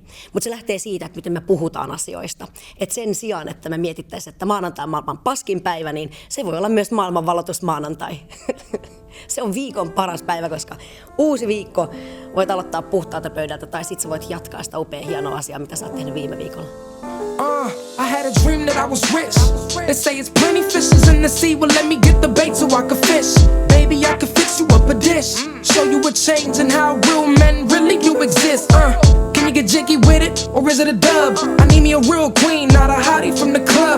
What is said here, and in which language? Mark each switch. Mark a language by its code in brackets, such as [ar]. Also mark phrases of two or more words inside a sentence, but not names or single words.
[fi] Mutta se lähtee siitä, että miten me puhutaan asioista. Et sen sijaan, että me mietittäisiin, että maanantai on maailman paskin päivä, niin se voi olla myös maailmanvalloitus maanantai. Se on viikon paras päivä, koska uusi viikko voit aloittaa puhtaalta pöydältä, tai sitten sä voit jatkaa sitä upeaa hienoa asiaa, mitä sä oot tehnyt viime viikolla. [en] I had a dream that I was rich. They say it's plenty fishes in the sea. Well, let me get the bait so I can fish. Baby, I can fix you up a dish. Show you a change and how real men really do exist. Can you get jiggy with it, or is it a dub? I need me a real queen, not a hottie from the club.